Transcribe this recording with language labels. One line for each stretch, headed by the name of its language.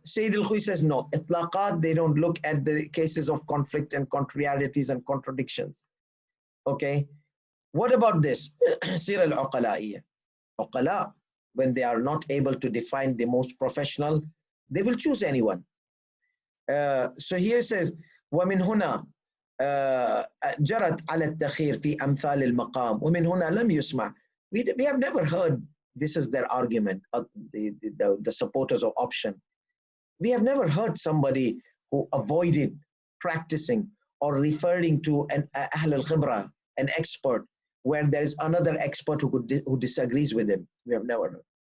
English: Sayyid al-Khuy says no. Itlaqat, they don't look at the cases of conflict and contrarieties and contradictions. Okay. What about this? Sira al-Uqala'iyya. Uqala, when they are not able to define the most professional, they will choose anyone. So here it says,
Arabic: ومن هنا جرت على التخير في أمثال المقام ومن هنا لم يسمع.
English: We have never heard, this is their argument, the supporters of option. We have never heard somebody who avoided practicing or referring to an Ahl al-Khibra, an expert, where there is another expert who disagrees with him. We have never heard.